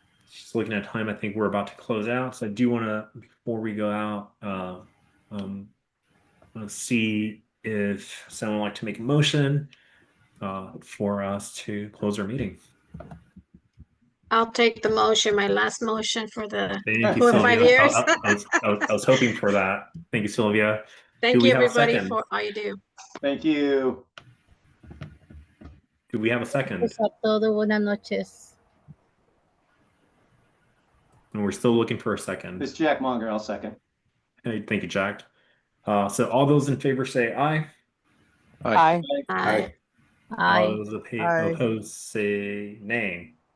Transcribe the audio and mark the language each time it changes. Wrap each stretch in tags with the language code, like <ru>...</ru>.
<en>Just looking at time, I think we're about to close out. So I do want to, before we go out, let's see if someone would like to make a motion for us to close our meeting. I'll take the motion, my last motion for the Thank you, 4 or 5 years. I was hoping for that. Thank you, Sylvia. Thank you, everybody, for all you do. Thank you. Do we have a second?</en> <es>Pues a todos, buenas noches.</es> <en>And we're still looking for a second. It's Jack Monger. I'll second. Hey, thank you, Jack. So all those in favor say aye. Aye. Aye. All those opposed say nay.</en>